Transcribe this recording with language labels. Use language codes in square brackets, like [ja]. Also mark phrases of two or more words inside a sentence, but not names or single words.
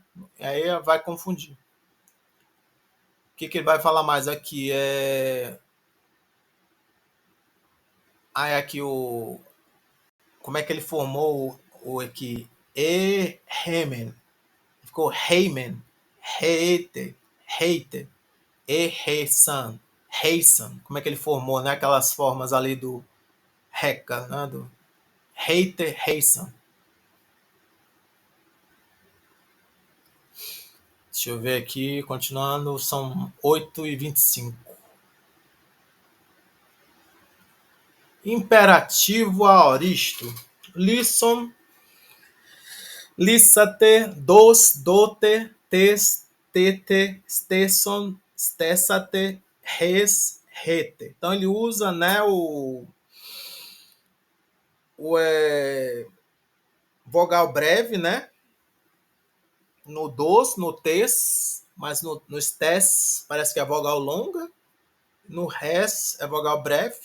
[pt] Aí vai confundir. O que ele vai falar mais aqui? Aí aqui como é que ele formou o aqui? Heimen. Ficou Heimen. [el] Heite. Heite. Heisan. [pt] Heisan. Como é que ele formou, né? Aquelas formas ali do Heka, né? Do Heite, Heisan. Deixa eu ver aqui, continuando, são 8h25. Imperativo aoristo. [el] Lisson, lissate, dos, dote, tes, tete, stesson, stessate, res, rete. [pt] Então ele usa, né, o vogal breve, né? No dos, no tes, mas no stes parece que é vogal longa. No res é vogal breve.